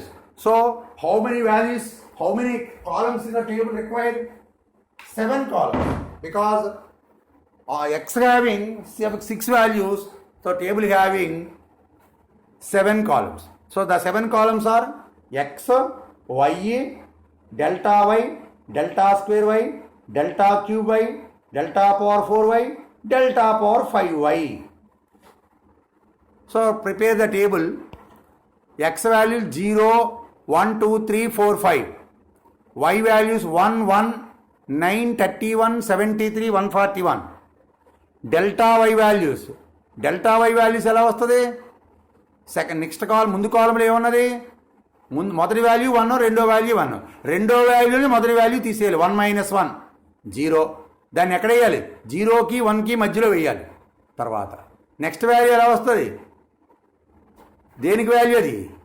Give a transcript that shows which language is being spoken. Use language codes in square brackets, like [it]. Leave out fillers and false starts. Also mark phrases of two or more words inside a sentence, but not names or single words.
[en] So, how many columns in the table required? 7 columns. Because x having 6 values, so table having 7 columns. So, the 7 columns are x, y, delta y, delta square y, delta cube y, delta power 4y, delta power 5y. So, prepare the table. X value 0, 1, 2, 3, 4, 5. Y values 1, 1, 9, 31, 73, 141. Delta y values [te] ఎలా వస్తుంది? [en] second next column [te] ముందు కాలంలో ఏమన్నది? మొదటి వాల్యూ 1, రెండో వాల్యూ 1. రెండో వాల్యూని మొదటి వాల్యూ తీసేయాలి. 1 minus 1 0. దాన్ని ఎక్కడ వేయాలి? 0కి 1కి మధ్యలో వేయాలి. తర్వాత [en] next value [te] ఎలా వస్తుంది? దేనికి వాల్యూ అది?